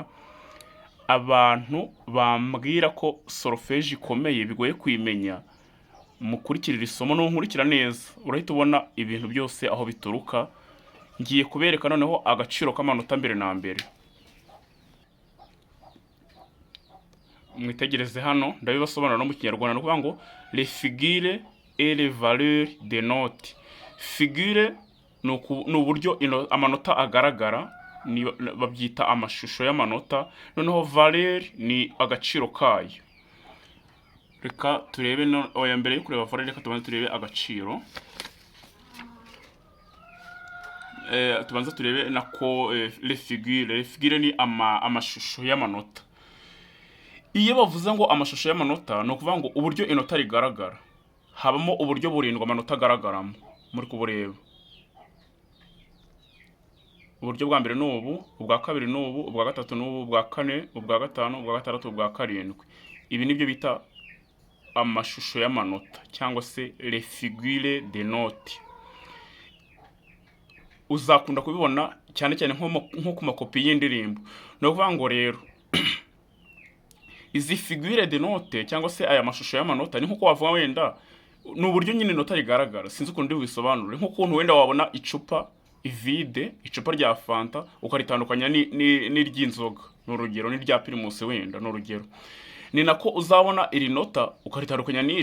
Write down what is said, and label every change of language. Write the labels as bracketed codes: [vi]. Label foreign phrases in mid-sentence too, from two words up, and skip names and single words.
[rw] Abantu bambwira ko solfège ikomeye bigoye kuyimenya, mukurikira iri somo, nunkurikira neza urahita ubona ibintu byose aho bituruka. Ngiye kubereka noneho agaciro k'amanota mbere na mbere. Mwitegereze hano ndabibasobanura no mu Kinyarwanda, no kuvuga ngo [fr] les figures et les valeurs des notes. [rw] Figure ni uburyo amanota agaragara, babyita amashusho y'amanota. Noneho valeur ni agaciro kayo. Reka turebe oya, mbere yo kureba valeur reka tubanze turebe agaciro. Tubanza turebe nako [fr] les figures [rw] ni amashusho y'amanota. Iyo bavuze ngo amashusho y'amanota no kuvuga ngo uburyo inota rigaragara, habamo uburyo burindwa amanota agaragaramo, muri kubureba. Uburyo bwa mbere n'ubu, ubwa kabiri n'ubu, ubwa gatatu n'ubu, ubwa kane, ubwa gatanu, ubwa gatandatu, ubwa karindwi. Ibi nibyo bita amashusho y'amanota cyangwa se [fr] les figures de notes. [rw] Uzakunda kubibona cyane cyane nko ku makopi y'indirimbo. No kuvuga ngo rero izi [fr] figure de note [rw] cyangwa se aya mashusho y'amanota ni nkuko wavuga wenda ni uburyo nyine inota rigaragara. Sinzi ukuntu ndibisobanure, nkuko wenda wabona icupa ivide, icupa rya fanta ukaritandukanya n'iry'inzoga, n'urugero n'irya primus wenda n'urugero. Ni nako uzabona iri nota ukaritandukanya n'iri.